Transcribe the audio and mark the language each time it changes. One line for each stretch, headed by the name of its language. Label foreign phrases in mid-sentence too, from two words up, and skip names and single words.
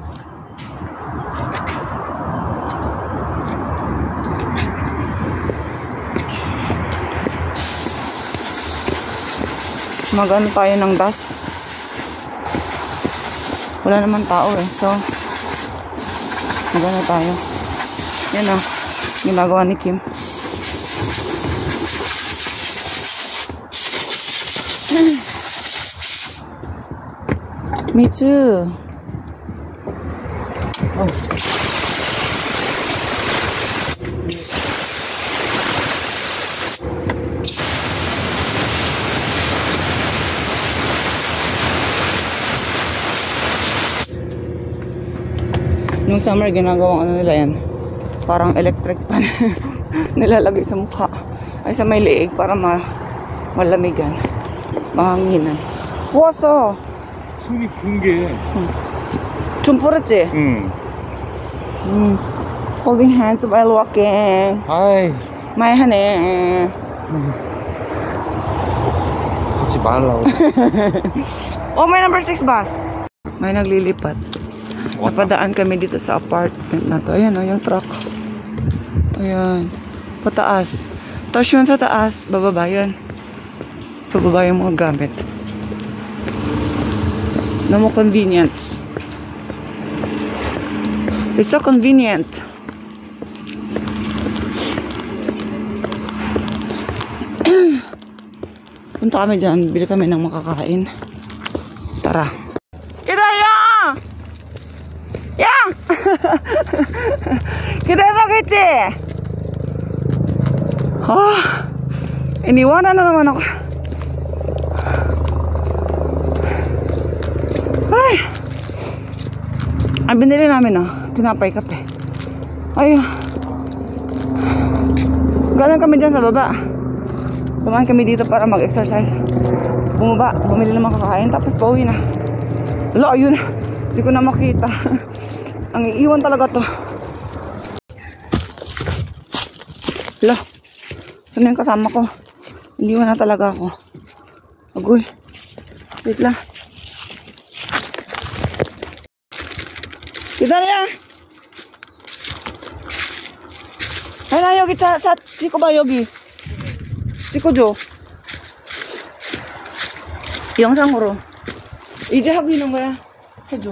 Filipino: Mag-ano tayo ng dust. Wala naman tao eh. So, mag-ano tayo. Yan o. Ginagawa ni Kim.
English: Me too. Oh.
Filipino: Nung summer, ginagawang ano nila yan. Parang electric pan. Nilalagay sa mukha. Ay sa may leeg para malamigan. Mahanginan. Puwaso!
Korean: 속이 분 게. 좀 풀었지? 응.
English: Holding hands while walking.
Korean: 아이. 많이 하네. 하지 말라고.
Filipino: Oh, may number 6 bus. May naglilipat. Napadaan kami dito sa apartment na to. Ayan o, yung truck. Ayan. Pataas. Tapos yun sa taas, bababa yun. Bababa yung mga gamit.
English: No more convenience. It's so convenient.
Filipino: Punta kami dyan. Bili kami ng makakain. Tara. Kidaya!
Korean: 야! 기다려겠지?
Filipino: iniwanan na naman ako. Ay! Ang binili namin tinapay kape. Ay! Galing kami dyan sa baba. Tumahan kami dito para mag-exercise. Bumaba, bumili naman kakain, tapos pauwi na. Wala, ayun. Hindi ko na makita. Ang iiwan talaga to. Hala. Saan yung kasama ko? Iniwan na talaga ako. Agoy. Wait lang.
Korean: 기다려. 하나 여기 자 찍어봐 여기. 찍어줘. 영상으로. 이제 하고 있는 거야. 해줘.